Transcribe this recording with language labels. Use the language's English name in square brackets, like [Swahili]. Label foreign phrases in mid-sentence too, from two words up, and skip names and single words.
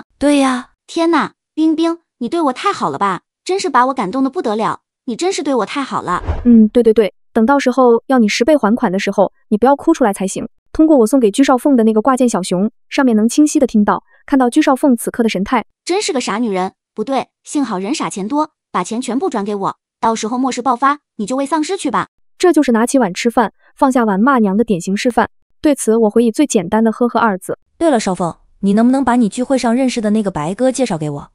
[Chinese] 對呀。天哪，冰冰，你對我太好了吧，真是把我感動得不得了，你真是對我太好了。对，等到時候要你10倍還款的時候，你不要哭出來才行。通過我送給居少鳳的那個掛件小熊，上面能清晰的看到居少鳳此刻的神態。真是個傻女人，不對，幸好人傻錢多，把錢全部轉給我，到時候末世爆發，你就餵喪屍去吧。這就是拿起碗吃飯，放下碗罵娘的典型示範。對此我回以最簡單的呵呵2字。對了，少鳳，你能不能把你聚會上認識的那個白哥介紹給我？